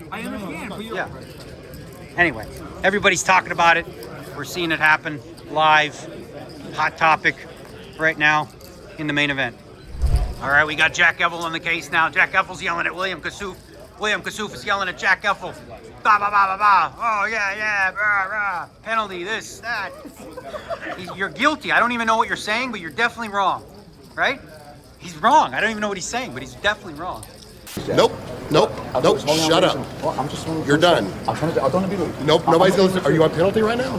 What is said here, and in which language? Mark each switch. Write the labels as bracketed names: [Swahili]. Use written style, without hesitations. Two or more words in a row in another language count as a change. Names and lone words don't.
[English] I understand, but yeah. Anyway, everybody's talking about it. We're seeing it happen live. Hot topic right now in the main event. All right, we got Jack Effel on the case now. Jack Effel's yelling at William Kassouf. William Kassouf is yelling at Jack Effel. Ba ba ba ba ba. Oh yeah, rah rah. Penalty, this, that. You're guilty. I don't even know what you're saying, but you're definitely wrong, right? He's wrong. I don't even know what he's saying, but he's definitely wrong. Nope. Nope. Nope. Shut up. You're done. I don't want to be rude. Nope. Nobody's going to. Are you on penalty right now?